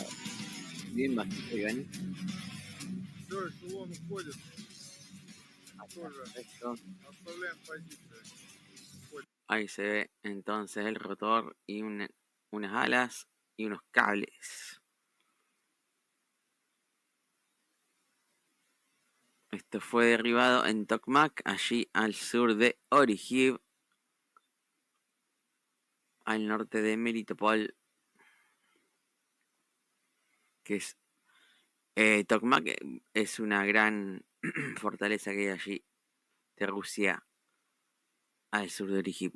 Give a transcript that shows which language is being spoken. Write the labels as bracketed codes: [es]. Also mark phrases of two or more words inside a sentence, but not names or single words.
[es] Bien bajito, Iván. [ru] Все, эшелон уходит. Тоже [es] Esto. [ru] оставляем позиции. [es] Ahí se ve entonces el rotor y unas alas y unos cables. Esto fue derribado en Tokmak, allí al sur de Orihiv, al norte de Melitopol, que es Tokmak es una gran fortaleza que hay allí de Rusia al sur de Orihip.